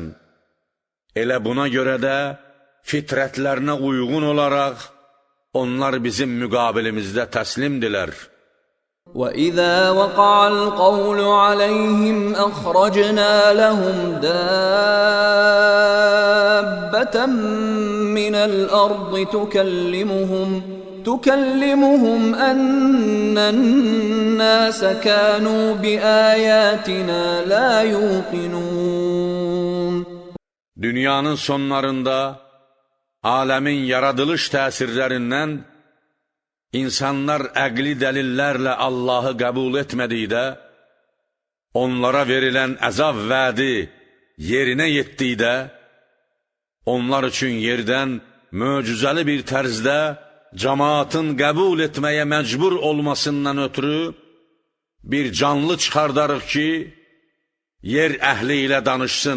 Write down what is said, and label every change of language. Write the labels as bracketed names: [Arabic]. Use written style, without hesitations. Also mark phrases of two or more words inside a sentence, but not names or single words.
[Azerbaijani] Elə buna görə də fitrətlərinə uyğun olaraq onlar bizim müqabilimizdə təslimdilər. [Arabic] وَإِذَا وَقَعَ الْقَوْلُ عَلَيْهِمْ أَخْرَجْنَا لَهُمْ دَابَّةً مِّنَ الْأَرْضِ تُكَلِّمُهُمْ أَنَّ النَّاسَ كَانُوا بِآيَاتِنَا لَا يُوقِنُونَ. [Azerbaijani] Dünyanın sonlarında aləmin yaradılış təsirlərindən İnsanlar əqli dəlillərlə Allahı qəbul etmədikdə, onlara verilən əzab vədi yerinə yetdikdə, onlar üçün yerdən möcüzəli bir tərzdə cəmaatın qəbul etməyə məcbur olmasından ötürü bir canlı çıxardarıq ki, yer əhli ilə danışsın.